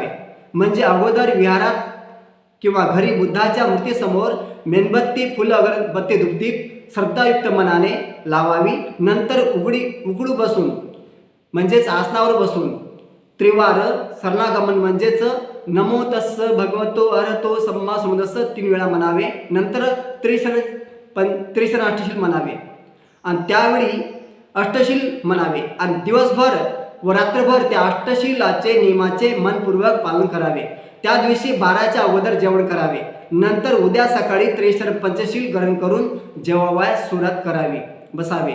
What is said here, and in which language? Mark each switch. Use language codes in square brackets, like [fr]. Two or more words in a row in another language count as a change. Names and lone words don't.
[mr] म्हणजे अगोदर विहारात किंवा घरी बुद्धाच्या मूर्तीसमोर मेणबत्ती, फुलं, अगरबत्ती, धूपदीप श्रद्धायुक्त मनाने लावावी. नंतर उघडू बसून म्हणजेच आसनावर बसून त्रिवार शरणागमन म्हणजेच [pi] नमो तस्स भगवतो अरहतो सम्मा संबुद्धस्स [mr] 3 वेळा म्हणावे. नंतर त्रिशरण अष्टशील म्हणावे आणि त्यावेळी अष्टशील म्हणावे आणि दिवसभर व रात्रभर त्या अष्टशीलाचे नियमाचे मनपूर्वक पालन करावे. त्या दिवशी 12च्या अगोदर जेवण करावे. नंतर उद्या सकाळी त्रिशरण पंचशील ग्रहण करून जेवावयास सुरुवात करावी, बसावे.